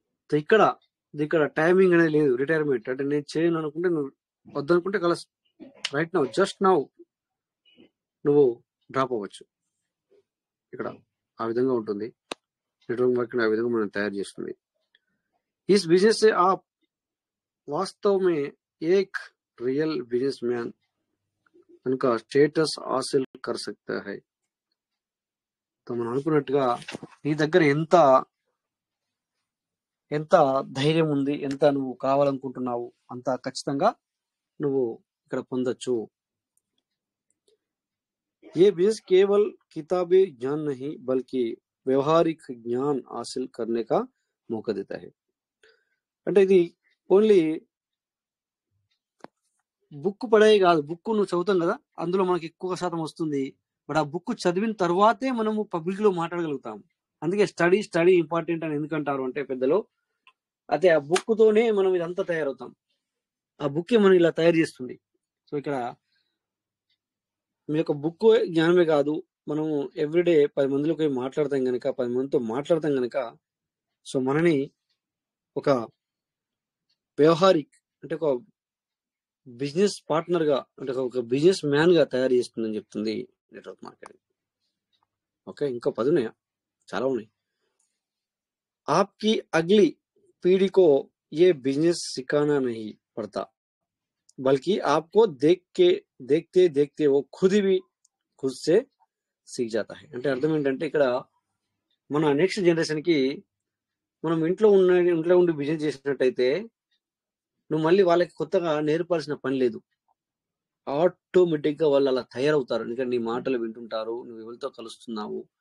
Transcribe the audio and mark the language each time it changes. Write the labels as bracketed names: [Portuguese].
[Telugu] So ఇక్కడ timing అనేది లేదు. రిటైర్మెంట్ అంటే నేను చేయను అనుకుంటే నువ్వు వద్దనుకుంటే కల రైట్ నౌ జస్ట్ నౌ నువ్వు డ్రాప్ అవ్వచ్చు. ఇక్కడ ఆ విధంగా ఉంటుంది. నెట్వర్క్ మార్కెటింగ్ ఆ విధంగా మనం తయారు చేస్తుంది. [Hindi] इस बिजनेस से आप वास्तव में एक रियल बिजनेसमैन उनका स्टेटस हासिल कर सकता है. [Telugu] तो మనం అనుకున్నట్టుగా నీ దగ్గర ఎంత ధైర్యం ఉంది, ఎంత నువ్వు కావాలనుకుంటున్నావు, అంత ఖచ్చితంగా నువ్వు ఇక్కడ పొందొచ్చు. [Hindi] ये बिजनेस केवल किताबी ज्ञान नहीं बल्कि व्यवहारिक ज्ञान हासिल करने का मौका देता है. [Telugu] అంటే ఇది ఓన్లీ బుక్ పడే కాదు. బుక్ నువ్వు చదువుతాం కదా, అందులో మనకి ఎక్కువ శాతం వస్తుంది. బట్ ఆ బుక్ చదివిన తర్వాతే మనము పబ్లిక్ లో మాట్లాడగలుగుతాం. అందుకే స్టడీ ఇంపార్టెంట్ అని ఎందుకంటారు అంటే పెద్దలు, అయితే ఆ బుక్ తోనే మనం ఇదంతా తయారవుతాం. ఆ బుక్ మనం ఇలా తయారు చేస్తుంది. సో ఇక్కడ మీ యొక్క బుక్ జ్ఞానమే కాదు, మనం ఎవ్రీడే 10 మందిలోకి మాట్లాడతాం కనుక, 10 మందితో మాట్లాడతాం కనుక, సో మనని ఒక వ్యవహారిక్ అంటే ఒక బిజినెస్ పార్ట్నర్ గా, అంటే ఒక బిజినెస్ మ్యాన్ గా తయారు చేస్తుందని చెప్తుంది నెట్వర్క్ మార్కెటింగ్. ఓకే, ఇంకా 10 ఉన్నాయా? చాలా ఉన్నాయి. [Hindi] आपकी अगली पीढ़ी को ये बिजनेस सिखाना नहीं पड़ता बल्कि आपको देखते देखते वो खुद से सीख जाता है. [Telugu] అంటే అర్థం ఏంటంటే, ఇక్కడ మన నెక్స్ట్ జనరేషన్ కి మనం ఇంట్లో ఉండి బిజినెస్ చేసినట్టయితే నువ్వు మళ్ళీ వాళ్ళకి కొత్తగా నేర్పాల్సిన పని లేదు. ఆటోమేటిక్ గా వాళ్ళు అలా తయారవుతారు. ఎందుకంటే నీ మాటలు వింటుంటారు, నువ్వు ఎవరితో కలుస్తున్నావు.